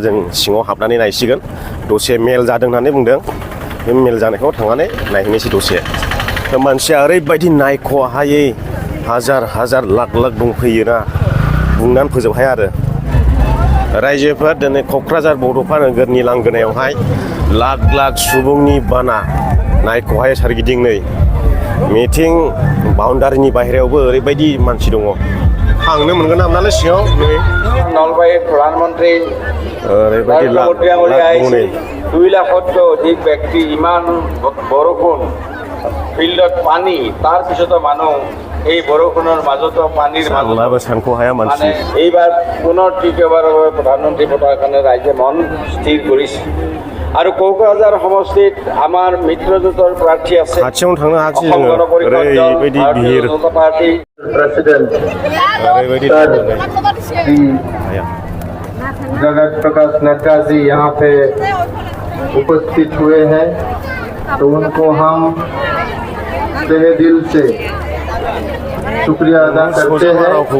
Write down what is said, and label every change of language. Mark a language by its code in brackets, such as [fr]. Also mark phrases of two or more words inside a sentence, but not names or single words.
[brx] जों सिङाव हाबनानै नायसिगोन दसे मेल जादों होननानै बुंदों बे मेल जानायखौ थांनानै नायहैनोसै दसे मानसिया ओरैबायदि नायख'हायै हाजार हाजार लाख लाख दंफैयोना बुंनानै फोजोब हाया आरो रायजोफोर दिनै क'क्राझार बड'फा नोगोरनि लांगोनायावहाय लाख लाख सुबुंनि बाना नायख'हायै सोरगिदिं नै मिटिं बाउन्डारिनि बाहेरायावबो ओरैबायदि मानसि दङ थांनो मोनगोन नालाय सिङाव नै [as] নলবাৰীৰ প্ৰধানমন্ত্ৰী [brx] ओरैबायदि लाख लाख दङ नै [as] 2 লাখতকৈ অধিক ব্যক্তি ইমান বৰষুণ ফিল্ডত পানী তাৰ পিছতো মানুহ এই বৰষুণৰ মাজতো পানীৰ মাজত [brx] सानख'हाया मानसि [as] এইবাৰ পুনৰ তৃতীয়বাৰৰ বাবে প্ৰধানমন্ত্ৰী পদৰ কাৰণে ৰাইজে মন স্থিৰ কৰিছে আৰু কোকৰাঝাৰ সমষ্টিত আমাৰ মিত্ৰজোঁটৰ প্ৰাৰ্থী আছে [brx] খাथियावनो थांनो हायाखिसै जोङो ओरैबायदि भिर [hi] पार्टी प्रेसिडेंट जगत प्रकाश नड्डा जी यहाँ पे उपस्थित हुए हैं तो उनको हम तहे दिल से शुक्रिया अदा करते हैं।